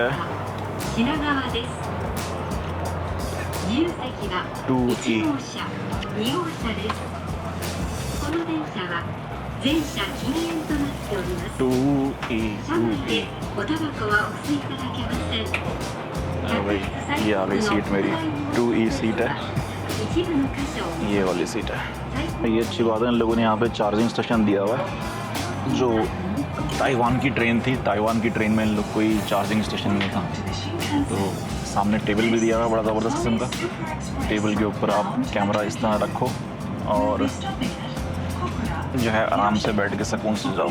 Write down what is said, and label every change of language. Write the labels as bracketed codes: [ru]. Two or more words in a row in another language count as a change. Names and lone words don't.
[ja] 品川です。自由席は 2E 1号車、2号車です。この電車は全車禁煙となっております。 2E 車内 2E でおタバコはお吸いいただけません。 [hi] भाई ये आ गई सीट मेरी, 2E सीट है, [ja] 一部の箇所を [hi] ये वाली सीट है। ये अच्छी बात है, इन लोगों ने यहाँ पे [en] charging station [hi] दिया हुआ है। जो ताइवान की ट्रेन थी, ताइवान की ट्रेन में इन लोग कोई [en] charging station [hi] नहीं था। तो सामने टेबल भी दिया हुआ है बड़ा ज़बरदस्त किस्म का। टेबल के ऊपर आप कैमरा इस तरह रखो और जो है आराम से बैठ के सुकून से जाओ।